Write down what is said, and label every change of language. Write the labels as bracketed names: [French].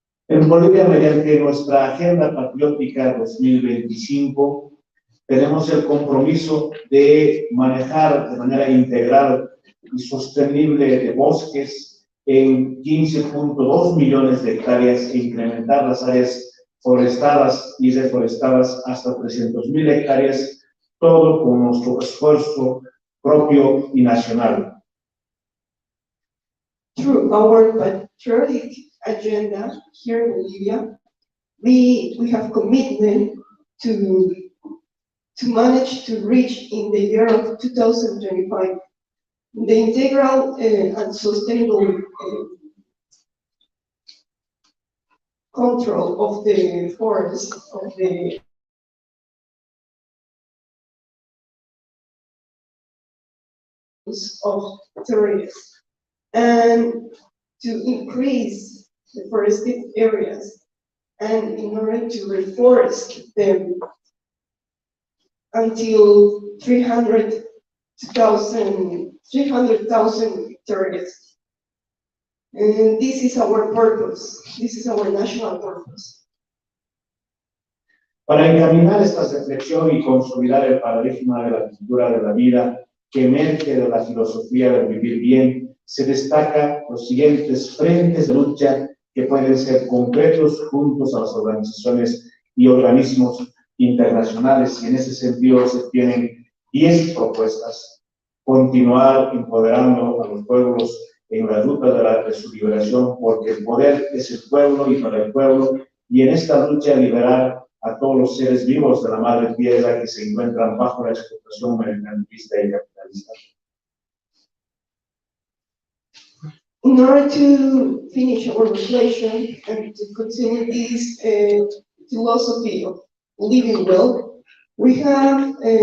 [Spanish] En Bolivia, mediante nuestra Agenda Patriótica 2025, tenemos el compromiso de manejar de manera integral y sostenible de bosques en 15.2 millones de hectáreas e incrementar las áreas forestadas y reforestadas hasta 300.000 hectáreas, todo con nuestro esfuerzo propio y nacional. [English] Through our patriotic agenda here in Bolivia, we have commitment to manage to reach in the year of 2025 the integral and sustainable control of the forests of the terrorists, and to increase the forested areas, and in order to reforest them until 300,000 hectares. And this is our purpose. This is our national purpose. [Spanish] Para encaminar esta reflexión y consolidar el paradigma de la cultura de la vida que emerge de la filosofía del vivir bien, se destacan los siguientes frentes de lucha que pueden ser concretos juntos a las organizaciones y organismos internacionales, y en ese sentido se tienen 10 propuestas. Continuar empoderando a los pueblos en la ruta de su liberación, porque el poder es el pueblo y para el pueblo, y en esta lucha liberar a todos los seres vivos de la madre tierra que se encuentran bajo la explotación mercantilista y capitalista. [English] In order to finish our reflection and to continue this philosophy of living well, we have